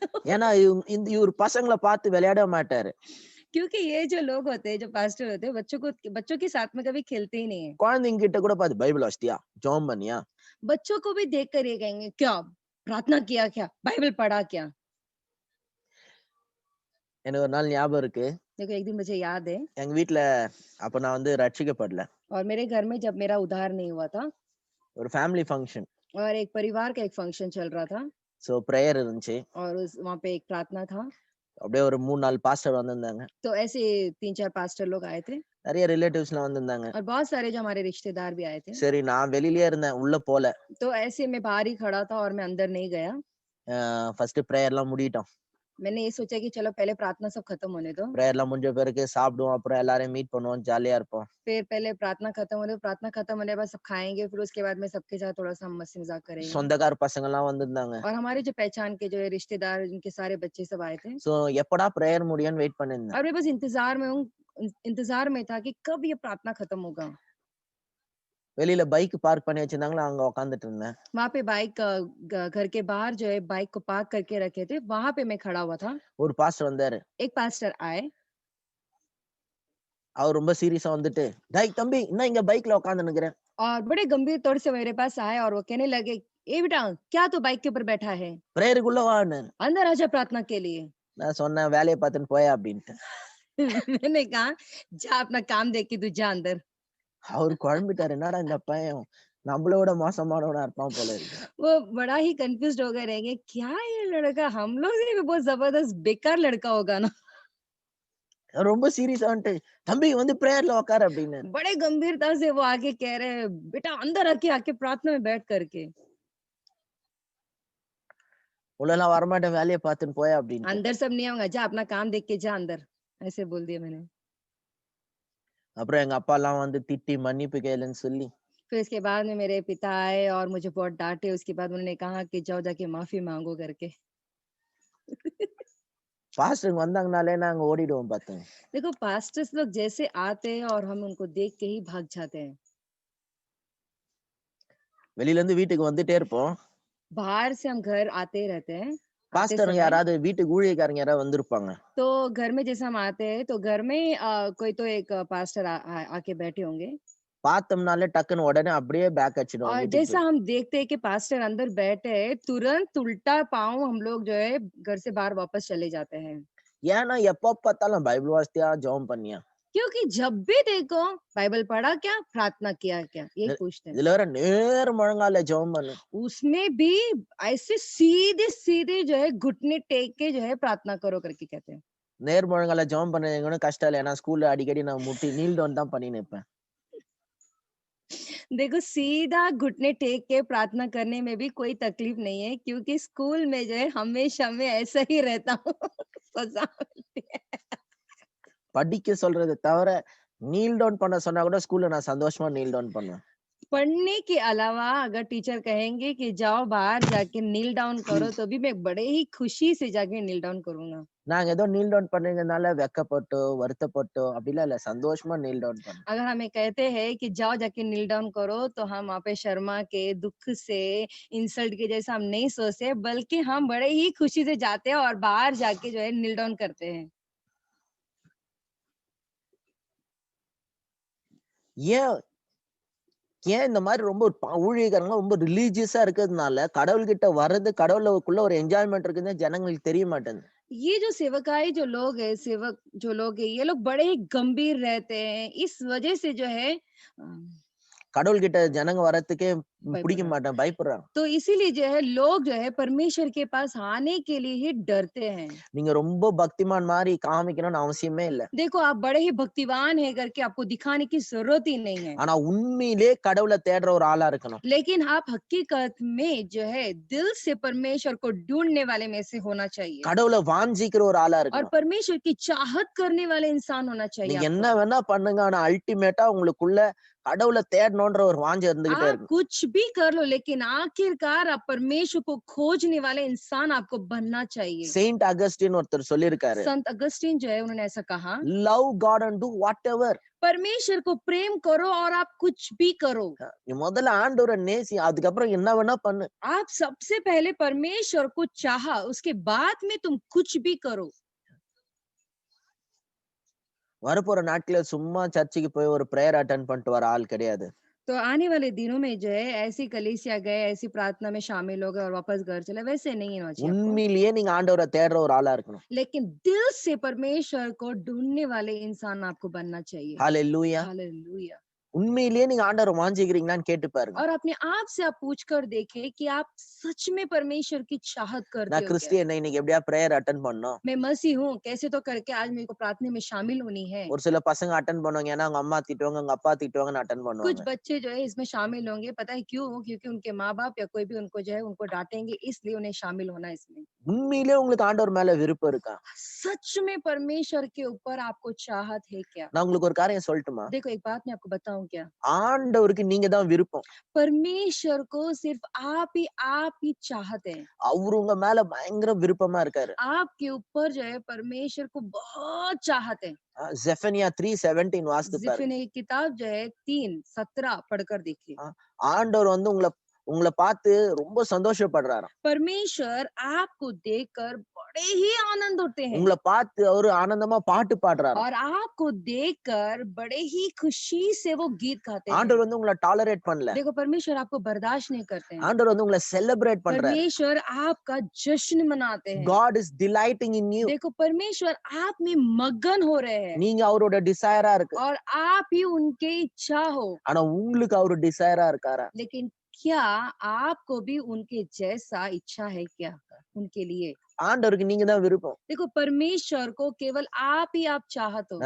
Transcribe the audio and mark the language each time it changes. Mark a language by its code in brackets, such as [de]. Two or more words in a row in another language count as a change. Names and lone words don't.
[ta] ஏன்னா இவர் பசங்களை பார்த்து விளையாட மாட்டாரு. [hi] क्योंकि ये जो लोग होते हैं, जो पास्टर होते हैं, बच्चों के साथ में कभी खेलते ही नहीं है। [ta] குழந்தைங்க கிட்ட கூட பார்த்து பைபிள் வாசிட்டியா, ஜெபம் பண்ணியா, [hi] बच्चों को भी देख कर ये कहेंगे, क्या प्रार्थना किया, क्या बाइबल पढ़ा क्या। [ta] எனக்கு ஒரு நாள் ஞாபகம் இருக்கு. [hi] देखो एक दिन मुझे याद है, [ta] எங்க வீட்ல அப்ப நான் வந்து ரட்சிக்கப்படல. [hi] और मेरे घर में जब मेरा उद्धार नहीं हुआ था [ta] ஒரு [en] family function. [hi] और एक परिवार का एक फंक्शन चल रहा था [ta] சோ பிரேயர் இருந்துச்சு. [hi] और वहां पे एक प्रार्थना था। [ta] அப்படியே ஒரு 3-4 பாஸ்டர் வந்திருந்தாங்க. [hi] तो ऐसे 3-4 पास्टर लोग आए थे [ta] நிறைய ரிலேட்டிவ்ஸ்லாம் வந்திருந்தாங்க. [hi] और बहुत सारे जो हमारे रिश्तेदार भी आए थे। [ta] சரி நான் வெளியிலேயே இருந்தேன், உள்ள போல. [hi] तो ऐसे मैं बाहर ही खड़ा था और मैं अंदर नहीं गया। [ta] ஃபர்ஸ்ட் பிரேயர்லாம் முடிட்டோம். [hi] मैंने ये सोचा कि चलो पहले प्रार्थना सब खत्म होने दो, [ta] பிரேயர்லாம் முடிஞ்ச பிறகு சாப்பிடுவோம், அப்புறம் எல்லாரையும் மீட் பண்ணுவோம், ஜாலியா இருப்போம். [hi] फिर पहले प्रार्थना खत्म होने दो, प्रार्थना खत्म होने के बाद सब खाएंगे, फिर उसके बाद में सबके साथ थोड़ा सा हम मस्ती मजाक करेंगे। [ta] சொந்தக்கார பசங்க எல்லாம் வந்திருந்தாங்க. [hi] और हमारे जो पहचान के जो है रिश्तेदार, उनके सारे बच्चे सब आए थे [ta] சோ எப்படா பிரேயர் முடியும்னு வெயிட் பண்ணிருந்தேன். [hi] और मैं बस इंतजार में था कि कब ये प्रार्थना खत्म होगा। [ta] வெளியில [en] bike park [ta] பண்ணி வச்சிருந்தாங்களா, அங்க உட்கார்ந்துட்டு இருந்தேன். [hi] वहां पे बाइक घर के बाहर जो है बाइक को पार्क करके रखे थे, वहां पे मैं खड़ा हुआ था। [ta] ஒரு பாஸ்டர் வந்தாரு. [hi] एक पास्टर आए [ta] அவர் ரொம்ப சீரியஸா வந்துட்டு, டேய் தம்பி என்ன இங்க பைக்ல உட்கார்ந்து நிக்கிறேன். [hi] और बड़े गंभीर तौर से मेरे पास आए और वो कहने लगे, ए बेटा क्या तू बाइक के ऊपर बैठा है, [ta] பிரேயருக்குள்ள வான்னு. [hi] अंदर आजा प्रार्थना के लिए। [ta] நான் சொன்னேன் வேலையை பார்த்துன்னு போயா அப்படின்ட்டு. [hi] मैंने कहा जा अपना काम देख के तू जा अंदर। [ta] அவரு குழம்பிட்டாரு. என்னடா இந்த பையன் நம்மள விட மோசமானவனா இருப்பான் போல இருக்கு. [hi] वो बड़ा ही कंफ्यूज्ड हो गए रहेंगे, क्या ये लड़का हम लोग से भी बहुत जबरदस्त बेकार लड़का होगा ना। [ta] ரொம்ப சீரியஸா வந்துட்டு, "தம்பி வந்து பிரேயர்ல உட்காரு" அப்படின்னாரு. [hi] बड़े गंभीरता से वो आके कह रहे हैं, बेटा अंदर आके आके प्रार्थना में बैठ करके। [ta] "உள்ளலாம் வரமாட்டேன் வேலைய பார்த்துன்னு போயா" அப்படின்ட்டேன். [hi] अंदर सब नहीं आऊंगा, जा अपना काम देख के जा अंदर, ऐसे बोल दिया मैंने। [ta] அப்புறம் எங்க அப்பாலாம் வந்து திட்டி மன்னிப்பு கேளுன்னு சொல்லி, [hi] फिर इसके बाद में मेरे पिता आए और मुझे बहुत डांटे। उसके बाद उन्होंने कहा कि जाओ जाके माफी मांगो करके। [ta] பாஸ்டருங்க வந்தாங்கனாலே நாங்க ஓடிடுவோம் பாத்துங்க. [hi] देखो पास्टर्स लोग जैसे आते हैं और हम उनको देख के ही भाग जाते हैं। [ta] வெளியில இருந்து வீட்டுக்கு வந்துட்டே இருப்போம். [hi] बाहर से हम घर आते रहते हैं, आते [ta] பாஸ்டருங்க [hi] समय। [ta] யாராவது வீட்டுக்கு ஊழியக்காரங்க याराவது வந்திருப்பாங்க. [hi] तो घर में जैसे हम आते हैं तो घर में कोई तो एक पास्टर आके बैठे होंगे। [ta] பார்த்தோம்னாலே டக்குன்னு உடனே அப்படியே பேக் அடிச்சிடுவோம் [hi] और [ta] வீட்டுக்கு [hi] जैसा [ta] போய். [hi] हम देखते हैं कि पास्टर अंदर बैठे हैं, तुरंत उल्टा पाँव हम लोग जो है घर से बाहर वापस चले जाते हैं। [ta] ஏன்னா எப்ப பார்த்தாலும் பைபிள் வாசித்தியா, ஜெபம் பண்ணியா? [hi] क्योंकि जब भी देखो बाइबल पढ़ा क्या, प्रार्थना किया क्या, यही இ पूछते हैं। [ta] இதுல வேற நேர் முழங்கால்ல ஜெபம் பண்ணு. [hi] उसमें भी ऐसे सीधे-सीधे जो है घुटने टेक के जो है प्रार्थना करो करके कहते हैं। [ta] நேர் முழங்கால்ல ஜெபம் பண்ண எனக்கு ஒண்ணும் கஷ்டம் இல்ல. ஏன்னா ஸ்கூல்ல அடிக்கடி நான் முட்டி [en] kneel down [ta] தான் பண்ணின்னு இருப்பேன். [hi] देखो सीधा घुटने टेक के प्रार्थना करने में भी कोई तकलीफ नहीं है, क्योंकि स्कूल में जो है हमेशा मैं ऐसा ही रहता हूँ। सजा मिलती है। [ta] படிக்க சொல்றத தவிர, [en] kneel down [ta] பண்ண சொன்னா கூட ஸ்கூல்ல நான் சந்தோஷமா [en] kneel down [ta] பண்ணுவேன். [hi] पढ़ने के अलावा अगर टीचर कहेंगे कि जाओ बाहर जाके [en] kneel down [hi] करो, तो भी मैं बड़े ही खुशी से जाके [en] kneel down [hi] करूंगा। [ta] நாங்க ஏதோ [en] kneel down [ta] பண்ணீங்கனால வெட்கப்பட்டோ, வருத்தப்பட்டோ அப்படிலாம் இல்ல. சந்தோஷமா [en] kneel down [ta] பண்ணோம். [hi] अगर हमें कहते हैं कि जाओ जाके [en] kneel down [hi] करो, तो हम वहाँ पे शर्मा के, दुख से, इंसल्ट के जैसा हम नहीं सोचते, बल्कि हम बड़े ही खुशी से जाते हैं और बाहर जाके जो है [en] kneel down [hi] करते हैं। [ta] ஏன் ஏன் இந்த மாரி ரொம்ப ஊழியக்காரங்க ரொம்ப ரிலிஜியஸா இருக்கிறதுனால, கடவுள்கிட்ட வர்றது, கடவுளுக்குள்ள ஒரு என்ஜாய்மென்ட் இருக்குன்னு ஜனங்களுக்கு தெரிய மாட்டேங்குது. [hi] ये जो सेवकाई जो लोग हैं, सेवक जो लोग हैं, ये लोग बड़े ही गंभीर रहते हैं। इस वजह से जो है [ta] கடவுள்கிட்ட ஜனங்க வர்றதுக்கே பிடிக்க भयப்படுறாங்க। மாட்டாங்க, பயப்படுறாங்க. [hi] तो इसीलिए जो है लोग जो है परमेश्वर के पास आने के लिए ही डरते हैं। [ta] நீங்க ரொம்ப பக்திமான் மாரி காமிக்கணும்னு அவசியமே இல்ல. [hi] देखो आप बड़े ही भक्तिवान है करके आपको दिखाने की जरूरत ही नहीं है। [ta] ஆனா உண்மையிலே கடவுள தேடுற ஒரு ஆளா இருக்கணும். [hi] लेकिन आप हकीकत में जो है दिल से परमेश्वर को ढूंढने वाले में से होना चाहिए [ta] கடவுள வாஞ்சிக்கிற ஒரு ஆளா [hi] और [ta] இருக்கணும். [hi] परमेश्वर की चाहत करने वाले इंसान होना चाहिए [ta] நீங்க என்ன [hi] आपको। [ta] வேணா பண்ணுங்க. ஆனா அல்டிமேட்டா உங்களுக்குள்ள கடவுள தேடணும்ன்ற ஒரு வாஞ்சை இருந்துகிட்டே [hi] आप [ta] இருக்கணும். [hi] कुछ भी कर लो, लेकिन आखिरकार आप परमेश्वर को खोजने वाले इंसान आपको बनना चाहिए। [ta] செயின்ட் அகஸ்டின் ஒருத்தர் சொல்லியிருக்காரு. [hi] संत अगस्तीन जो है उन्होंने ऐसा कहा, [en] love God and do whatever. [hi] परमेश्वर को प्रेम करो और आप कुछ भी करो। [ta] நீ முதல்ல ஆண்டவரை நேசி. அதுக்கப்புறம் என்ன வேணா பண்ணு. [hi] आप सबसे पहले परमेश्वर को चाहा, उसके बाद में तुम कुछ भी करो। [ta] வரப்போற நாட்கள சும்மா சர்ச்சுக்கு போய் ஒரு [en] prayer attend [ta] பண்ணிட்டு வர ஆள் கிடையாது. [hi] तो आने वाले दिनों में जो है ऐसी कलीसिया गए, ऐसी प्रार्थना में शामिल हो गए और वापस घर चले, वैसे नहीं होना चाहिए आपको। [ta] உண்மையிலேயே நீங்க ஆண்டவரை தேடுற ஒரு ஆளா இருக்கணும். [hi] लेकिन दिल से परमेश्वर को ढूंढने वाले इंसान आपको बनना चाहिए। [ta] ஹalleluya. [hi] हालेलुया। [ta] உண்மையிலேயே நீங்க ஆண்டவரை வாஞ்சிக்கிறீங்களான்னு கேட்டு பாருங்க. [hi] और अपने आप से आप पूछ कर देखें कि आप सच में परमेश्वर की चाहत करते [ta] நான் [hi] हो क्या? [ta] கிறிஸ்டியன் இன்னைக்கு எப்படியா [en] prayer attend [ta] பண்ணணும். [hi] मैं मसीह हूँ, कैसे तो करके आज मेरे को प्रार्थना में शामिल होनी है। [ta] ஒரு சில பசங்க அட்டெண்ட் பண்ணுவாங்க. ஏன்னா அவங்க அம்மா திட்டுவாங்க, அவங்க அப்பா திட்டுவாங்கன்னு அட்டெண்ட் [hi] कुछ [ta] பண்ணுவாங்க. [hi] बच्चे जो है इसमें शामिल होंगे, पता है क्यों? क्योंकि उनके माँ-बाप या कोई भी उनको जो है उनको डांटेंगे, इसलिए उन्हें शामिल होना है इसमें। [ta] உண்மையிலேயே உங்களுக்கு ஆண்டவர் மேல விருப்பம் இருக்கா? [hi] सच में परमेश्वर के ऊपर आपको चाहत है क्या? [ta] நான் உங்களுக்கு ஒரு காரியம் சொல்லட்டுமா? [hi] देखो एक बात मैं आपको बताऊं क्या? [ta] ஆண்டவருக்கு நீங்க தான் விருப்பம். [hi] परमेश्वर को सिर्फ आप ही चाहत है। [ta] அவரு உங்க மேல பயங்கர விருப்பமா இருக்காரு. [hi] आपके ऊपर जो है परमेश्वर को बहुत चाहत है। [ta] ஜெஃபனியா 3:17 வாசித்து பாருங்க. [hi] जिफिने की किताब जो है 3:17 पढ़कर देखिए। [ta] ஆ, ஆண்டவர் வந்து உங்கள உங்கள பார்த்து ரொம்ப சந்தோஷப்படுறாராம். [hi] परमेश्वर आपको देखकर बड़े ही आनंद होते हैं [ta] உங்கள பார்த்து அவரு ஆனந்தமா பாட்டு பாடுறாராம். [hi] और आपको देखकर बड़े ही खुशी से वो गीत गाते हैं। [ta] ஆண்டவர் வந்து உங்கள டாலரேட் பண்ணல. [hi] देखो परमेश्वर आपको बर्दाश्त नहीं करते हैं। [ta] ஆண்டவர் வந்து உங்கள செலிப்ரேட் பண்றாரு. [hi] परमेश्वर आपका जश्न मनाते हैं। [en] God is delighting in you. [hi] देखो परमेश्वर आप में मगन हो रहे हैं [ta] நீங்க அவரோட டிசையரா இருக்கு. [hi] और आप ही उनके इच्छा हो। [ta] ஆனா உங்களுக்கு அவரு டிசையரா இருக்காரா? [hi] लेकिन क्या आपको भी उनके जैसा इच्छा है क्या उनके लिए? [ta] ஆண்டவருக்கு நீங்க தான் விருப்பம். [hi] देखो परमेश्वर को केवल आप चाहत हो।